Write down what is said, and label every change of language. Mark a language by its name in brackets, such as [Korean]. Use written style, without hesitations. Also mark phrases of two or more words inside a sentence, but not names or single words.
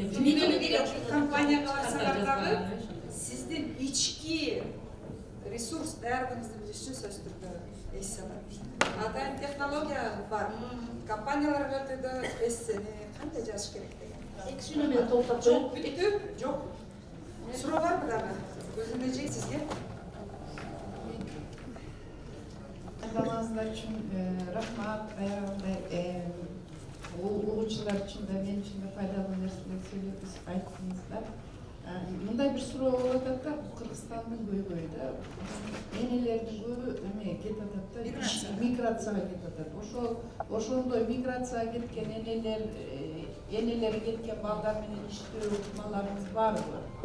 [Kyrgyz] эле компанияга барсаңар дагы сиздин ички ресурс даярдыгыңызды билиш үчүн сөзсүз түрдө эссе бар. Атайын технология бар. Компанияларга өтөдө эссени кандай жазыш керек деген. Эки сүйлөө менен толуктап Жок, бүттү? Жок. Суроо барбы дагы? Көзүнө жей сизге. [Kazakh] Тыңдағаныңыздар үшін рахмат. Ол оқушылар үшін де мен үшін де пайдалы нәрселер сөйлеп айттыңыздар. [Kyrgyz] мындай бир суроо болуп атат да, Кыргызстандын көйгөйү да, энелердин көбү эме кетип атат да, миграцияга кетип атат. Ошондой миграцияга кеткен энелери кеткен балдар менен иштөө ыкмаларыңыз барбы?